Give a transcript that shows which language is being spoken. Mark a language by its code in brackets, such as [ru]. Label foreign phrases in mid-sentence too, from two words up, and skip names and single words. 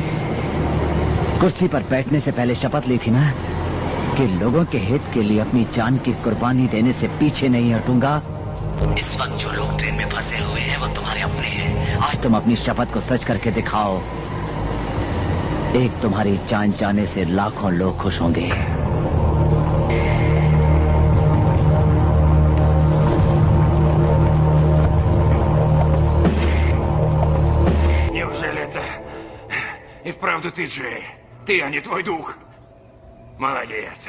[hi] कुर्सी पर बैठने से पहले शपथ ली थी ना कि लोगों के हित के लिए अपनी जान की कुर्बानी देने से पीछे नहीं हटूंगा। इस वक्त जो लोग ट्रेन में फंसे हुए हैं वो तुम्हारे अपने हैं। आज तुम अपनी शपथ को सच करके दिखाओ। एक तुम्हारी जान जाने से लाखों लोग खुश होंगे। [ru] Неужели это и вправду ты, Джей? Ты, а не твой дух? Молодец.